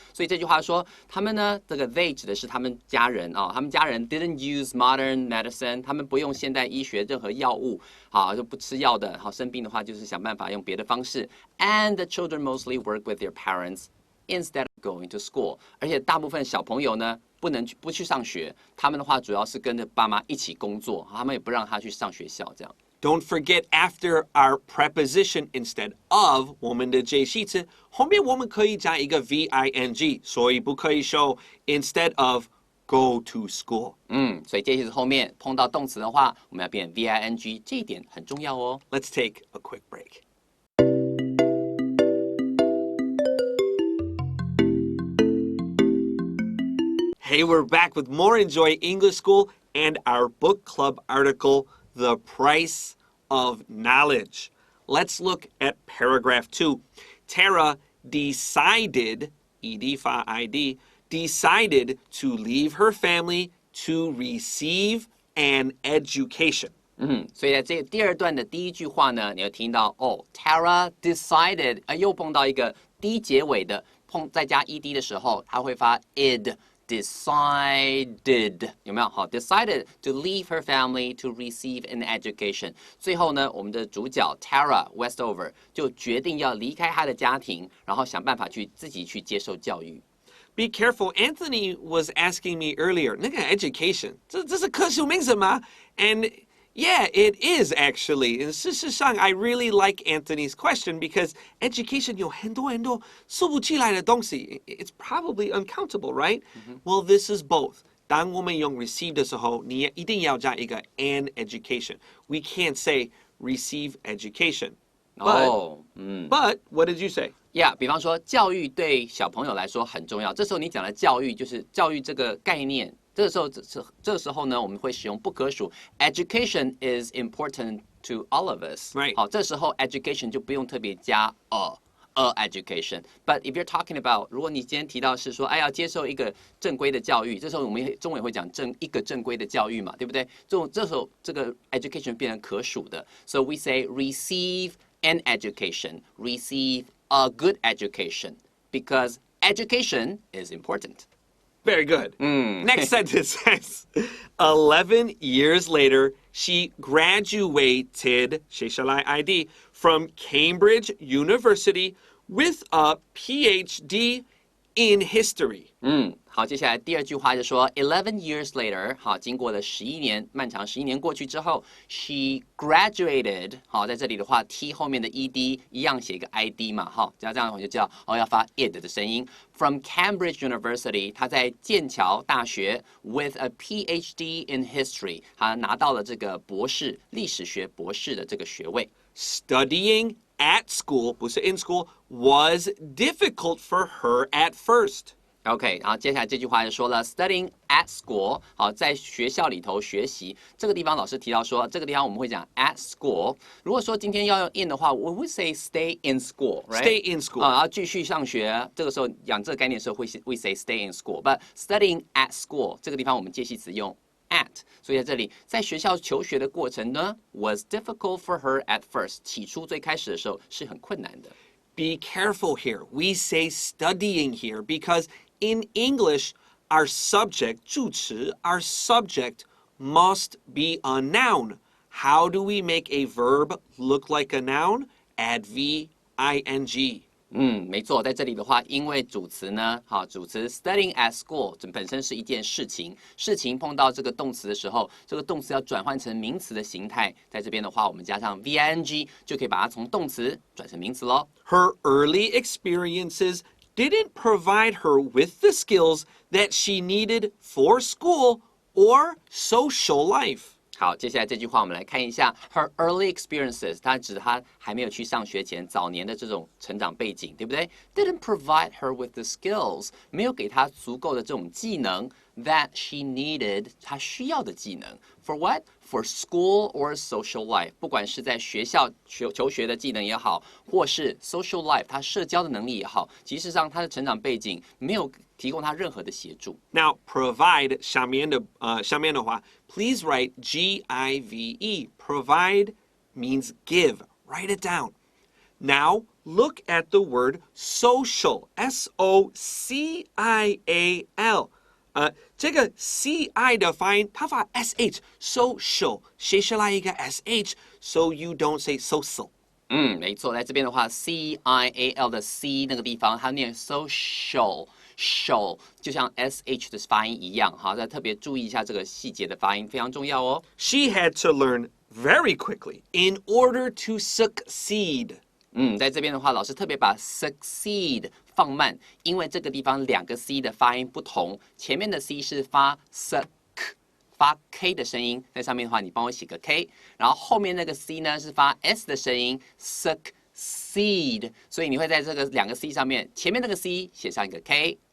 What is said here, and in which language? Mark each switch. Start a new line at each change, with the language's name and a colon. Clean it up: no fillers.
Chinese: 所以这句话说，他们呢，这个 they 指的是他们家人啊，他们家人
English: didn't use modern medicine，
Chinese: 他们不用现代医学任何药物，好，就不吃药的，好，生病的话就是想办法用别的方式。
English: And the children mostly work with their parents。Instead of going to school，
Chinese: 而且大部分小朋友呢不去上学，他们的话主要是跟着爸妈一起工作，他们也不让他去上学校这样。
English: Don't forget after our preposition instead of
Chinese: 我们的介系词后面我们可以加一个
English: VING，
Chinese: 所以不可以说
English: instead of go to school。
Chinese: 所以介系词后面碰到动词的话，我们要变 VING， 这一点很重要哦。
English: Let's take a quick break. Hey, we're back with more Enjoy English School and our book club article, The Price of Knowledge. Let's look at paragraph 2. Tara decided, ed, decided to leave her family to receive an education.
Chinese: 所以在这第二段的第一句话呢，你会听到
English: Tara decided，
Chinese: 又碰到一个 d 结尾的，再加 ed 的时候，它会发 id。Decided 有没有？
English: 好 ，decided to leave her family to receive an education。
Chinese: 最后呢，我们的主角 Tara Westover 就决定要离开她的家庭，然后想办法自己去接受教育。
English: Be careful. Anthony was asking me earlier,
Chinese: 那个
English: education，
Chinese: 这是科学名词吗？
English: And yeah, it is actually. And
Chinese: 事实上
English: I really like Anthony's question because education
Chinese: 有很多数不起来的东西。
English: It's probably uncountable, right? Well, this is both.
Chinese: 当我们用 receive 的时候，你一定要加一个
English: an education. We can't say receive education. But what did you say?
Chinese: Yeah， 比方说教育对小朋友来说很重要。这时候你讲的教育就是教育这个概念。这个时候呢，我们会使用不可数。
English: Education is important to all of us. Right.
Chinese: 好，这时候 education 就不用特别加
English: a education. But if you're talking about，
Chinese: 如果你今天提到是说，要接受一个正规的教育，这时候我们中文也会讲一个正规的教育嘛，对不对？这时候这个 education 变成可数的。
English: So we say receive an education, receive a good education, because education is important. Very good. Next sentence says, 11 years later, she graduated,
Chinese: 写下来
English: ID, from Cambridge University with a PhD in history.
Chinese: 好，接下来第二句话就说
English: 11 years later，
Chinese: 好，经过了11年，漫长11年过去之后 ，
English: she graduated，
Chinese: 好，在这里的话 ，t 后面的 ed 一样写一个 id 嘛，好，这样我就知道要发 id 的声音。 From Cambridge University， 他在剑桥大学
English: with a PhD in history，
Chinese: 他拿到了这个历史学博士的这个学位。
English: Studying at school,
Chinese: 不是
English: in school, was difficult for her at first.
Chinese: OK， 然后接下来这句话就说了 ，
English: studying at school，
Chinese: 好，在学校里头学习。这个地方老师提到说，这个地方我们会讲 at school。如果说今天要用 in 的话，我会
English: say stay in school，right？ Stay in school，
Chinese: 然后继续上学。这个时候讲这个概念的时候会
English: say stay in school，but studying at school
Chinese: 这个地方我们介系词用 at， 所以在这里在学校求学的过程呢
English: was difficult for her at first，
Chinese: 起初最开始的时候是很困难的。
English: Be careful here. We say studying here because in English, our subject,
Chinese: 助词,
English: our subject must be a noun. How do we make a verb look like a noun? Add V, ing.
Chinese: 没错，在这里的话，因为主词呢，好，主词
English: studying at school
Chinese: 这本身是一件事情，事情碰到这个动词的时候，这个动词要转换成名词的形态，在这边的话，我们加上 VING 就可以把它从动词转成名词咯。
English: Her early experiences didn't provide her with the skills that she needed for school or social life.
Chinese: 好，接下来这句话我们来看一下
English: her early experiences，
Chinese: 它指她还没有去上学前早年的这种成长背景，对不对 ？
English: Didn't provide her with the skills，
Chinese: 没有给她足够的这种技能
English: that she needed，
Chinese: 她需要的技能
English: for what？ For school or social life，
Chinese: 不管是在学校求学的技能也好，或是
English: social life，
Chinese: 她社交的能力也好，其实上她的成长背景没有提供她任何的协助。
English: Now, provide
Chinese: 下面的话
English: please write G-I-V-E. Provide means give. Write it down. Now, look at the word social. S-O-C-I-A-L.
Chinese: 这个 C-I 的发音，它发 S-H.
English: Social.
Chinese: 写下来一个
English: S-H. So you don't say social.
Chinese: 没错，在这边的话 ，C-I-A-L 的 C 那个地方，它念 social。 show 就像 sh 的发音一样，哈，再特别注意一下这个细节的发音，非常重要哦。
English: She had to learn very quickly in order to succeed.
Chinese: 在这边的话，老师特别把 succeed 放慢，因为这个地方两个 c 的发音不同，前面的 c 是发 发 k 的声音，在上面的话，你帮我写个 k， 然后后面那个 c 呢是发 s 的声音 succeed， 所以你会在这个两个 c 上面，前面那个 c 写上一个 k。